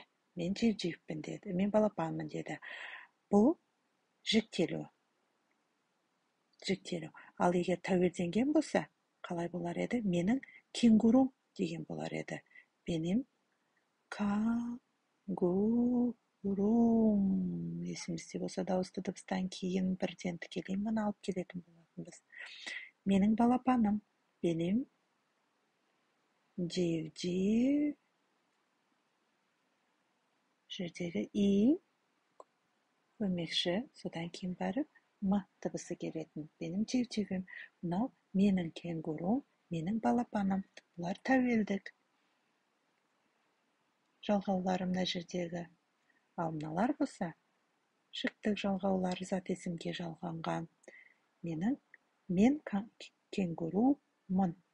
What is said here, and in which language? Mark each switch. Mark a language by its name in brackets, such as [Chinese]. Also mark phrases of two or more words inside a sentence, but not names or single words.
[Turkish] Men civcivпін dedi. Men balapanмын dedi. [Kazakh] Бұл жіктелу. Ал егер тәуелденген болса, қалай болар еді? Менің кенгурум деген болар еді. [Turkish] Benim kangurум. [Kazakh] Есімізде болса, дауысты дыбыстан кейін бірден тікелей мына алып келетін болатынбыз. Менің балапаным. [Turkish] Benim civciv. [Kazakh] Жердегі и көмекші, содан кейін барып м дыбысы келетін. [Turkish] Benim civcivim. [Kazakh] Мынау менің кенгурум, менің балапаным. Бұлар тәуелдік жалғауларым мына жердегі. Ал мыналар болса, жіктік жалғаулар зат есімге жалғанған. Мен кенгурумын.